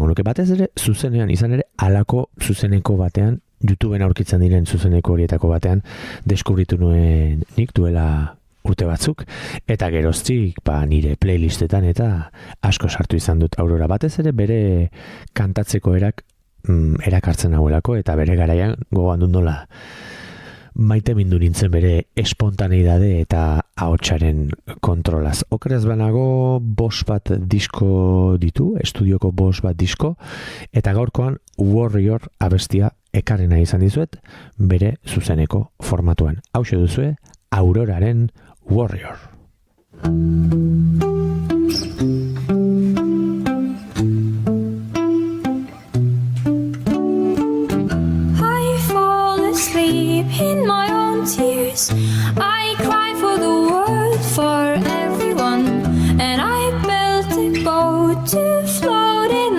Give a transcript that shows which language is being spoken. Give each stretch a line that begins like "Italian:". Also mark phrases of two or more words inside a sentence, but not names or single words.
Basque: nuke, batez ere, zuzenean izan ere, halako zuzeneko batean, YouTubeen aurkitzen diren zuzeneko horietako batean, deskubritu nuen nik duela urte batzuk, eta geroztik nire playlistetan eta asko sartu izan dut Aurora, batez ere bere kantatzeko erakartzen hauelako, eta bere garaian gogoan dut nola maite mindu nintzen bere espontaneidade eta ahotsaren kontrolaz. Okerez banago 5 bat disko ditu, estudioko 5 bat disko, eta gaurkoan Warrior abestia ekarri nahi izan dizuet bere zuzeneko formatuan. Hauxe duzue Auroraren Warrior.
English: I fall asleep in my own tears. I cry for the world, for everyone, and I built a boat to float in.